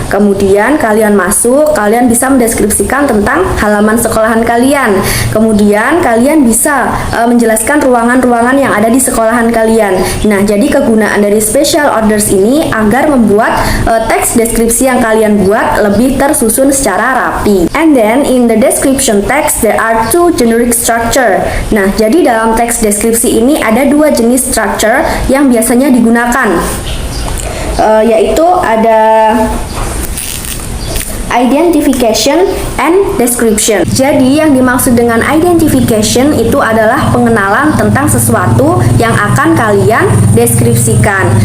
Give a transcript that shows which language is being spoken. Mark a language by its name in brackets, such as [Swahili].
[Indonesian] Kemudian kalian masuk, kalian bisa mendeskripsikan tentang halaman sekolahan kalian. Kemudian kalian bisa menjelaskan ruangan-ruangan yang ada di sekolahan kalian. Nah, jadi kegunaan dari special orders ini agar membuat teks deskripsi yang kalian buat lebih tersusun secara rapi. [English] And then in the description text there are two generic structure. [Indonesian] Nah, jadi dalam teks deskripsi ini ada dua jenis structure yang biasanya digunakan, yaitu ada [English] identification and description. [Indonesian] Jadi yang dimaksud dengan identification itu adalah pengenalan tentang sesuatu yang akan kalian deskripsikan.